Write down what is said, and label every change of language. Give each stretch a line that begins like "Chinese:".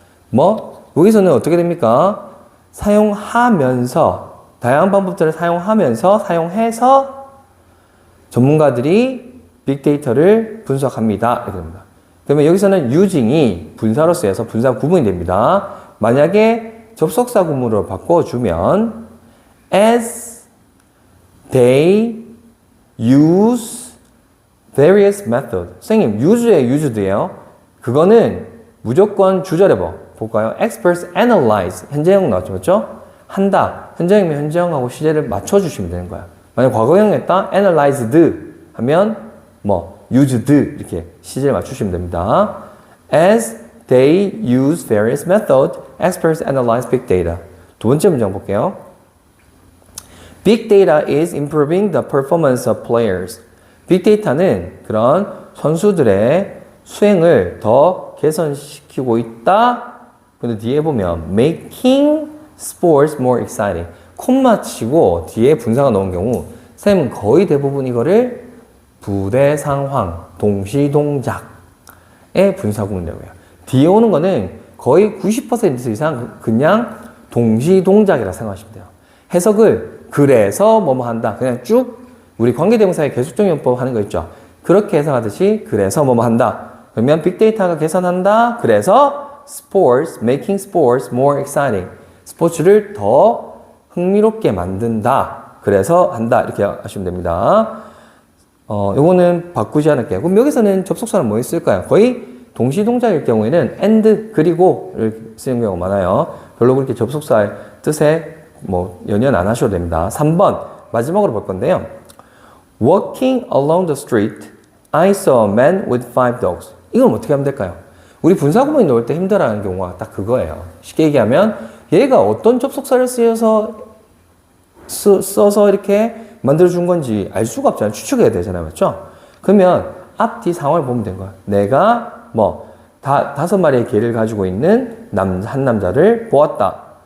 Korean: 뭐 여기서는 어떻게 됩니까? 사용하면서 다양한 방법들을 사용해서 전문가들이 빅데이터를 분석합니다. 이렇게 됩니다. 그러면 여기서는 using이 분사로 쓰여서 분사 구문이 됩니다. 만약에 접속사 구문으로 바꿔주면
English: as they use various methods.
Korean: 선생님, use의 used예요. 그거는 무조건 주절에 볼까요?
English: experts analyze.
Korean: 현재형 나왔죠, 맞죠? 한다. 현재형이면 현재형하고 시제를 맞춰주시면 되는 거야. 만약 과거형 했다, analyzed 하면 used 이렇게 시제를 맞추시면 됩니다.
English: As they use various methods, experts analyze big data.
Korean: 두 번째 문장 볼게요.
English: Big data is improving the performance of players.
Korean: 빅 데이터는 그런 선수들의 수행을 더 개선시키고 있다.
English: 근데 뒤에 보면 making sports more exciting.
Korean: 콤마 치고 뒤에 분사가 나온 경우 쌤은 거의 대부분 이거를 부대 상황, 동시 동작의 분사 구문이라고 해요. 뒤에 오는 거는 거의 90% 이상 그냥 동시 동작이라 생각하시면 돼요. 해석을 그래서 뭐뭐 한다. 그냥 쭉 우리 관계대명사의 계속적용법 하는 거 있죠. 그렇게 해석하듯이 그래서 뭐뭐 한다. 그러면 빅데이터가 계산한다. 그래서
English: sports, making sports more exciting.
Korean: 스포츠를 더 흥미롭게 만든다. 그래서 한다. 이렇게 하시면 됩니다. 요거는 바꾸지 않을게요. 그럼 여기서는 접속사는 뭐 있을까요? 거의 동시동작일 경우에는 and, 그리고를 쓰는 경우가 많아요. 별로 그렇게 접속사의 뜻에 연연 안 하셔도 됩니다. 3번, 마지막으로 볼 건데요.
English: Walking along the street, I saw a man with 5 dogs.
Korean: 이건 어떻게 하면 될까요? 우리 분사구문이 나올 때 힘들어하는 경우가 딱 그거예요. 쉽게 얘기하면 얘가 어떤 접속사를 써서 이렇게 만들어준 건지 알 수가 없잖아요. 추측해야 되잖아요. 맞죠? 그러면 앞뒤 상황을 보면 된 거야. 내가 5마리의 개를 가지고 있는 한 남자를 보았다.